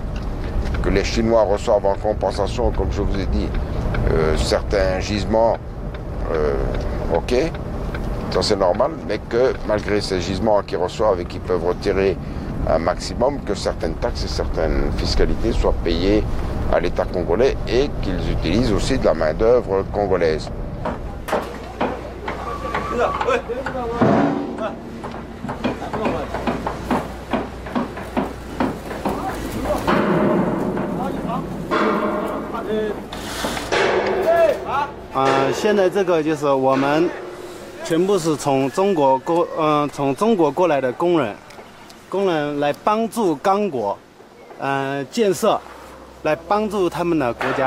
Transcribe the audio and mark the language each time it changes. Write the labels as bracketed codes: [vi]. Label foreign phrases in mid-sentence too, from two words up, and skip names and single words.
[fr] Que les Chinois reçoivent en compensation, comme je vous ai dit, certains gisements, ok, ça c'est normal, mais que malgré ces gisements qu'ils reçoivent et qu'ils peuvent retirer un maximum, que certaines taxes et certaines fiscalités soient payées à l'État congolais et qu'ils utilisent aussi de la main-d'œuvre congolaise. [zh] 现在这个就是我们全部是从中国过来的工人来帮助刚果建设，来帮助他们的国家。